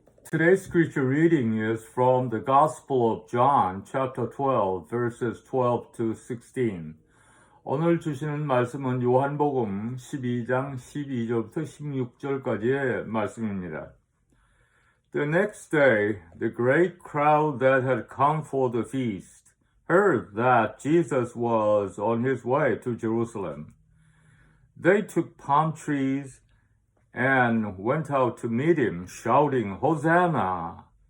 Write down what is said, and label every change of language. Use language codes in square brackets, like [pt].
[en] Today's scripture reading is from the Gospel of John, chapter 12, verses 12 to 16. [ko] 오늘 주시는 말씀은 요한복음 12장 12절부터 16절까지의 말씀입니다. [en] The next day, the great crowd that had come for the feast heard that Jesus was on his way to Jerusalem. They took palm trees and went out to meet him, shouting, Hosanna!